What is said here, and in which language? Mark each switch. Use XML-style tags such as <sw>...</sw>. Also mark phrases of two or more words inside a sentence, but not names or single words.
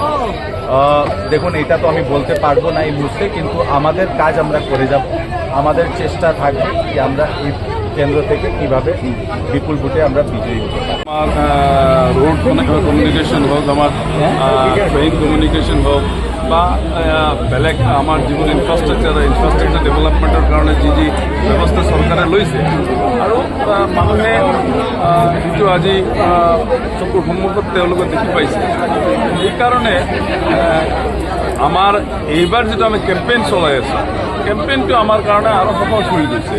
<bn>দেখুন, এটা তো আমি বলতে পারবো না এই মুহূর্তে, কিন্তু আমাদের কাজ আমরা করে যাব। আমাদের চেষ্টা থাকবে যে আমরা এই কেন্দ্র থেকে কিভাবে বিপুল ভোটে আমরা বিজয়ী হব।</bn> <as>আমার</as> <en>road communication</en> <as>হোক, আমার</as> <en>train communication</en> <as>হোক বা বেলেগ আমার যিবোৰ</as> <en>infrastructure developmentৰ</en> <as>কাৰণে যি ব্যৱস্থা চৰকাৰে লৈছে আৰু মানুহে যিটো আজি চকুৰ সন্মুখত তেওঁলোকে দেখি পাইছে, সেইকাৰণে আমাৰ এইবাৰ যিটো আমি কেম্পেইন চলাই আছোঁ, কেম্পেইনটো আমাৰ কাৰণে আৰু সফল হৈ গৈছে।</as>